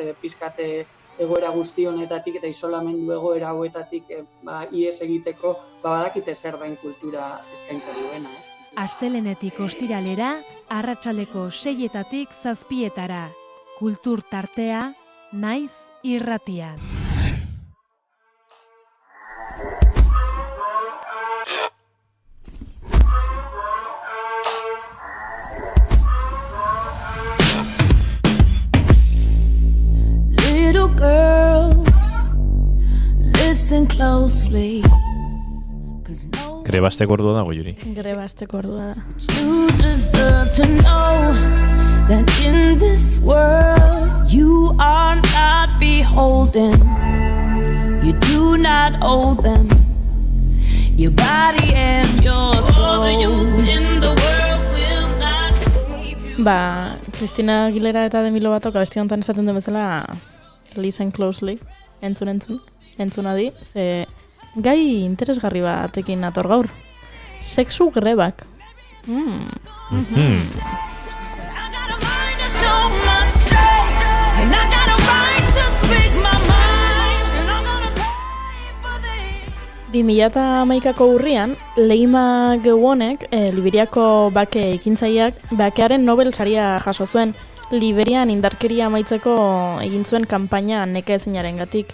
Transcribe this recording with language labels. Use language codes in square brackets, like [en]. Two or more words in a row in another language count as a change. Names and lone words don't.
[eu] Pizkate egoera guzti honetatik eta isolamendu egoera hauetatik ihes egiteko, badakite zer dain kultura eskaintza duena, ez? Astelehenetik ostiralera, arratsaldeko 6-etatik 7-etara. Kultur tartea, naiz irratian. [en] Little girls, listen closely. [eu] Grebasteko ordua dago, Juri. Grebasteko ordua da. [en] You deserve to know that in this world you are not beholden. You do not owe them your body and your soul. The youth in the world will not save you. [eu] Cristina Aguilera eta Demi Lovatok abesti honetan esaten den bezala [en] listen closely, [eu] entzun adi, ze gai interesgarri batekin ator gaur. Sexu grebak. Bi 2011ko urrian, Leima Geuonek, Liberiako bake ekintzaileak, bakearen Nobel saria jaso zuen, Liberian indarkeria amaitzeko egin zuen kanpaina neke ezinarengatik.